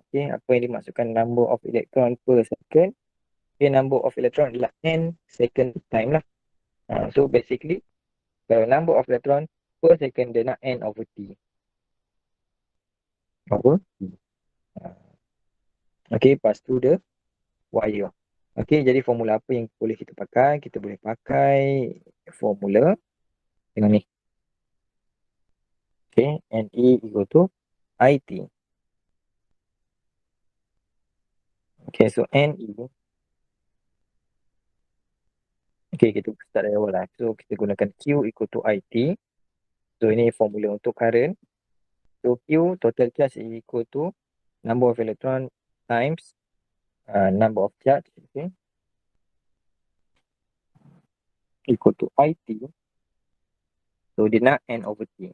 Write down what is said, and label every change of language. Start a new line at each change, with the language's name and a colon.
Malay: Okay, apa yang dimaksudkan
English: number of electron per second?
Malay: Okay, number of electron adalah n second time lah. So basically, kalau
English: number of electron per second
Malay: dia nak n over t.
English: Over t. Okay, pass through the wire.
Malay: Okay, jadi formula apa yang boleh kita pakai? Kita boleh pakai formula dengan ni.
English: Okay, NE equal to IT. Okay, so NE.
Malay: Okay, kita start dari awal lah. So, kita gunakan
English: Q equal to IT.
Malay: So, ini formula untuk current.
English: So, Q, total charge is equal to number of electron times number of charge. Okay. Equal to IT. So,
Malay: dia nak
English: N over T.